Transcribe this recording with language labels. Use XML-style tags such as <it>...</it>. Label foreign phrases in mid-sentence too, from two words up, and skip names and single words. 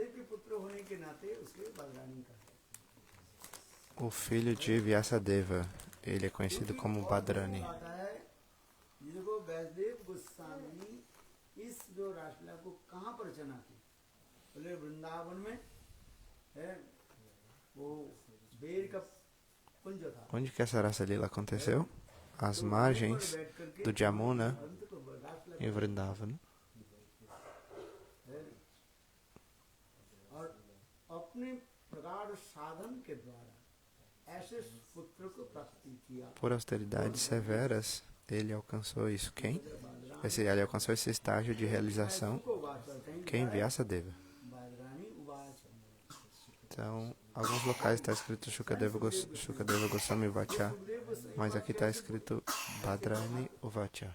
<pt>O filho de Vyasadeva ele é conhecido como Badrani.</pt> <hi>देखो वैष्णदेव गोस्वामी इस जो रासलीला को कहाँ पर रचना की? बोले वृंदावन में है, वो बेर का कुंज था।</hi> <pt>Onde que essa Rasa Lila aconteceu? Às margens do Jamuna, em Vrindavan.</pt> <hi>और अपने प्रगाढ़ साधन के द्वारा ऐसे पुत्र को प्राप्ति किया।</hi> <pt>Por austeridades severas, ele alcançou isso. Quem? Ele alcançou esse estágio de realização. Quem? Vyasadeva. Então, alguns locais está escrito Shukadeva Goswami Vacha, mas aqui está escrito Badrani Uvacha.</pt>